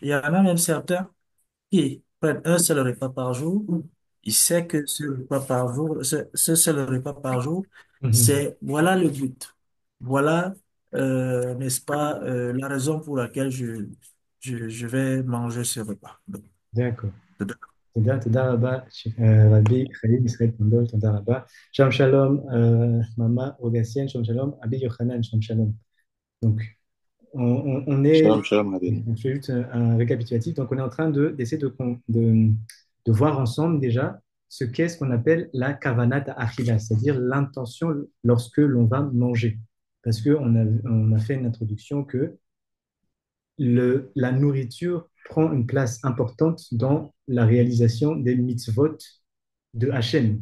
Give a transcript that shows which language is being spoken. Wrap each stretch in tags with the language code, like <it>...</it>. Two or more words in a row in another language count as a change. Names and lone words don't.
<fr>Il y en a même certains qui prennent un seul repas par jour. Ils savent que ce repas par jour, ce seul repas par jour, Mhm. c'est, voilà le but. Voilà, n'est-ce pas, la raison pour laquelle je vais manger ce repas. Donc, D'accord.</fr> <he>תודה רבה, רבי חיים ישראל פונדול, תודה רבה. שלום שלום, Mama Rogatien, שלום שלום, Abi Yochanan, שלום שלום.</he> <fr>Donc, on est,</fr> <he>שלום, שלום, רבי.</he> <fr>on fait juste un récapitulatif. Donc, on est en train d'essayer de voir ensemble déjà ce qu'on appelle la</fr> <he>כוונת אכילה,</he> <fr>c'est-à-dire l'intention lorsque l'on va manger. Parce on a fait une introduction que la nourriture prend une place importante dans la réalisation des mitzvot de Hachem.</fr>